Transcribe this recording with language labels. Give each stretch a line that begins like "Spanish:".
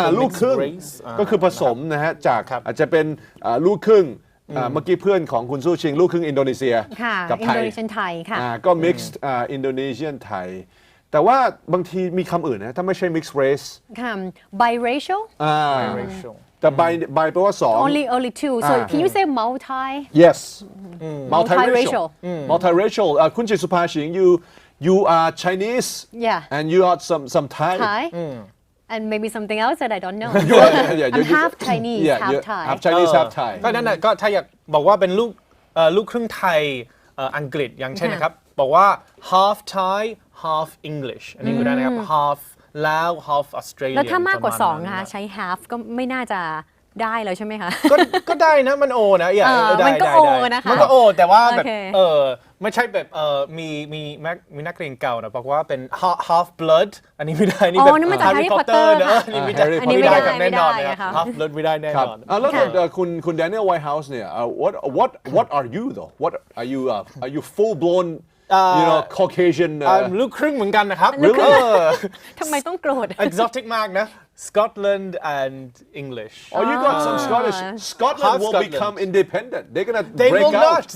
Thai: ลูกครึ่งก็คือผสมนะฮะจากอาจจะเป็นลูกครึ่งเมื่อกี้เพื่อนของคุณสู้ชิงลูกครึ่งอินโดนีเซียกับไทย Indonesian ไทยค่ะ ก็ mixed Indonesian ไทยแต่ว่าบางทีมีคำอื่นนะถ้าไม่ใช่ mixed race ค่ะ biracial แต่ by แปลว่าสอง
English: only two so can you say multi yes multiracial multiracial คุณจิตสุภาชิงyou are Chinese and you are some Thai and maybe something else that I don't know yeah, I'm half Chinese half Thai half Chinese half Thai
Thai: ก็นั่นแหละก็ถ้าอยากบอกว่าเป็นลูกครึ่งไทยอังกฤษอย่างเช่นนะครับบอกว่า
English: half Thai half English
Thai: อันนี้ก็ได้นะครับ half ลาว half Australian แล้วถ้ามากกว่า2นะคะใช้ half ก็ไม่น่าจะได้แล้วใช่ไหมคะ ก็ได้นะมันโอนะ มันก็โอนะคะ มันก็โอแต่ว่าแบบไม่ใช่แบบมีนักเรียนเก่านะบอกว่าเป็น half blood อันนี้ไม่ได้นี่แบบ Harry Potter นะอันนี้ไม่ได้กับแน่นอนนะครับ half blood ไม่ได้แน่นอน แล้วคุณ
English: Daniel Whitehouse
Thai: เนี่ย
English: what are you though what are you full blown Caucasian
Thai: ลูกครึ่งเหมือนกันนะครับ ทำไมต้องโกรธ
English: exotic
Thai: มากนะ
English: Scotland and English oh you got some Scottish Scotland will become independent they're gonna break out